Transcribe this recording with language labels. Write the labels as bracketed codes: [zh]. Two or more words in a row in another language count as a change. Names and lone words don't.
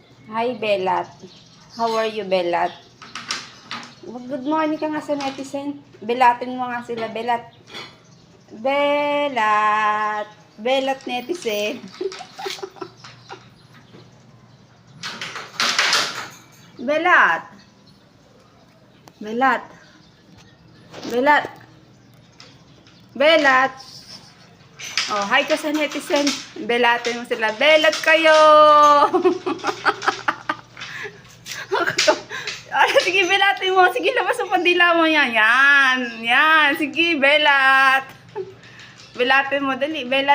[en] Hi, Belat. How are you, Belat? Good morning [tl] ka nga sa netizen. Belatin mo nga sila, Belat. Belat. Belat netizen. Belat. Belat. Belat. Belat. Oh, hi ka sa netizen. Belatin mo sila. Belat kayo. Ay, sige, belatin mo. Sige, labas ang pandila mo yan. Yan. Yan. Sige, belat. Belatin mo. Dali, belat.